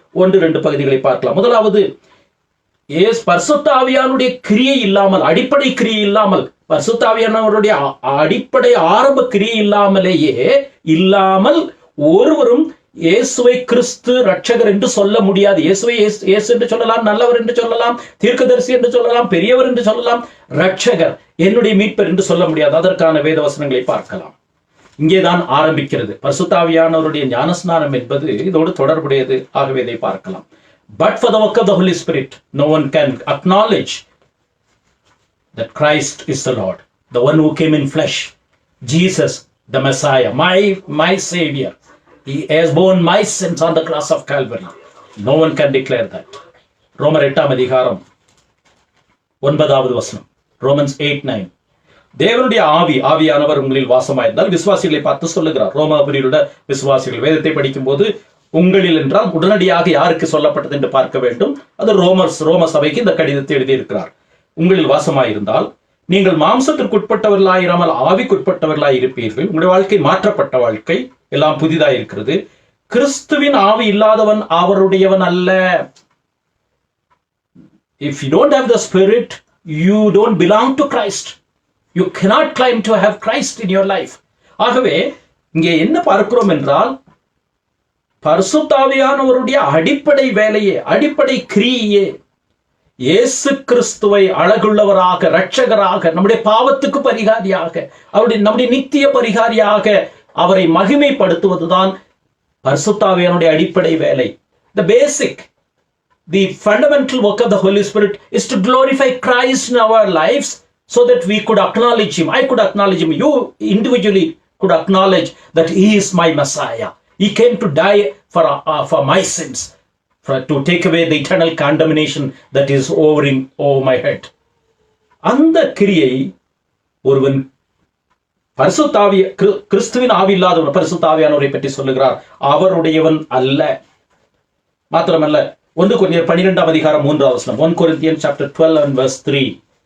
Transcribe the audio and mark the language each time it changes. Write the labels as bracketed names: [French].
[Tamil] 1-2 பகுதிகளை பார்க்கலாம். முதலாவது, பரிசுத்த ஆவியானுடைய கிரியை இல்லாமல், அடிப்படை கிரியை இல்லாமல், பரிசுத்த ஆவியானவருடைய அடிப்படை ஆரம்ப கிரியை இல்லாமல் ஒருவரும் இயேசுவை கிறிஸ்து ரட்சகர் என்று சொல்ல முடியாது. இயேசுவை இயேசு என்று சொல்லலாம், நல்லவர் என்று சொல்லலாம், தீர்க்கதரிசி என்று சொல்லலாம், பெரியவர் என்று சொல்லலாம். ரட்சகர், என்னுடைய மீட்பர் என்று சொல்ல முடியாது. அதற்கான வேத வசனங்களை பார்க்கலாம். இங்கேதான் ஆரம்பிக்கிறது. பரிசுத்த ஆவியானவருடைய ஞானஸ்நானம் என்பது இதோடு தொடர்புடையது. ஆகவே இதை பார்க்கலாம். [English] But for the work of the Holy Spirit, no one can acknowledge that Christ is the Lord, the one who came in flesh, Jesus, the Messiah, my Savior. He has borne my sins on the cross of Calvary. No one can declare that. [Tamil] ரோமர் 8 அதிகாரம் 9வது வசனம், Romans 8:9. தேவனுடைய ஆவியானவர் உங்களில் வாசமாயிருந்தால் விசுவாசிகளை பார்த்து சொல்லுகிறார். ரோமாபுரியுள்ள விசுவாசிகள் வேதத்தை படிக்கும் போது உங்களில் என்றால் உடனடியாக யாருக்கு சொல்லப்பட்டது என்று பார்க்க வேண்டும். அது ரோம சபைக்கு இந்த கடிதத்தை எழுதியிருக்கிறார். உங்களில் வாசமாயிருந்தால் நீங்கள் மாம்சத்திற்குட்பட்டவர்களாயிராமல் ஆவிக்குட்பட்டவர்களாய் இருப்பீர்கள். உங்களுடைய வாழ்க்கை மாற்றப்பட்ட வாழ்க்கை, எல்லாம் புதிதாக இருக்கிறது. கிறிஸ்துவின் ஆவி இல்லாதவன் அவருடையவன் அல்ல. [English] If you don't have the Spirit, you don't belong to Christ. You cannot claim to have Christ in your life. [Tamil] ஆகவே இங்கே என்ன பார்க்கிறோம் என்றால், பரிசுத்த ஆவியானவருடைய அடிப்படை வேலையே, அடிப்படை கிரியையே இயேசு கிறிஸ்துவை அழகுள்ளவராக, இரட்சகராக, நம்முடைய பாவத்துக்கு பரிகாரியாக, நம்முடைய நித்திய பரிகாரியாக அவரை மகிமைப்படுத்துவதுதான் பரிசுத்த ஆவியானுடைய அடிப்படை வேலை. [English] The basic, the fundamental work of the Holy Spirit is to glorify Christ in our lives so that we could acknowledge Him. I could acknowledge Him. You individually could acknowledge that He is my Messiah. He came to die for my sins, to take away the eternal condemnation that is over my head. [Tamil] அந்த கிரியை ஒருவன் பரிசுத்த ஆவி, கிறிஸ்துவின் ஆவி இல்லாதவன் பரிசுத்த ஆவியானவரை பற்றி சொல்லுகிறார், அவருடையவன் அல்ல. மாத்திரமல்ல, 1 கொரிந்தியர் 12ஆம் அதிகாரம் 3ஆம் வசனம், [English] 1 Corinthians chapter 12 and verse 3.